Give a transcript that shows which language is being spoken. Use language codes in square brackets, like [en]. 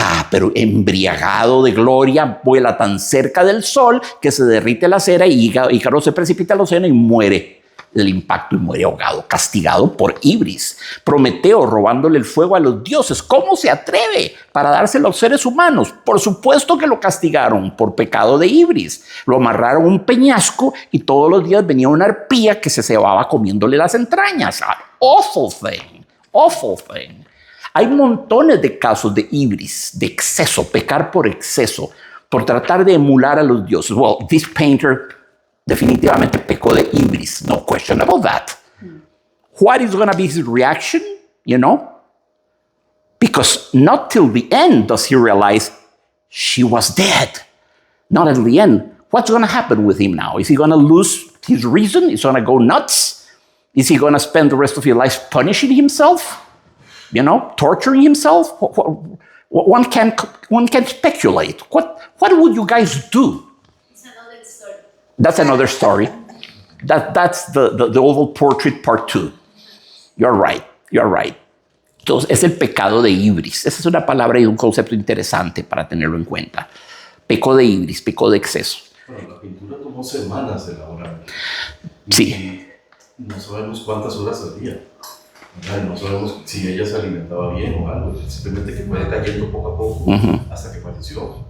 [es] Pero embriagado de gloria, vuela tan cerca del sol que se derrite la cera y Ícaro se precipita al océano y muere del impacto y muere ahogado, castigado por ibris. Prometeo robándole el fuego a los dioses. ¿Cómo se atreve para dárselo a los seres humanos? Por supuesto que lo castigaron por pecado de ibris. Lo amarraron a un peñasco y todos los días venía una arpía que se cebaba comiéndole las entrañas. [en] Awful thing, awful thing. [es] Hay montones de casos de ibris, de exceso, pecar por exceso, por tratar de emular a los dioses. [en] Well, this painter [es] definitivamente pecó de ibris, [en] no question about that. What is going to be his reaction, you know? Because not till the end does he realize she was dead. Not at the end. What's going to happen with him now? Is he going to lose his reason? Is he going to go nuts? Is he going to spend the rest of his life punishing himself? You know, torturing himself? One can speculate. What would you guys do? It's another story. That's another story. That's the oval portrait part 2. You're right. [es] Entonces, es el pecado de ibris. Esa es una palabra y un concepto interesante para tenerlo en cuenta. Pecó de ibris, pecó de exceso. Bueno, la pintura tomó semanas de elaborar. Sí. Y no sabemos cuántas horas al día. No sabemos si ella se alimentaba bien o algo, simplemente que fue cayendo poco a poco hasta que falleció.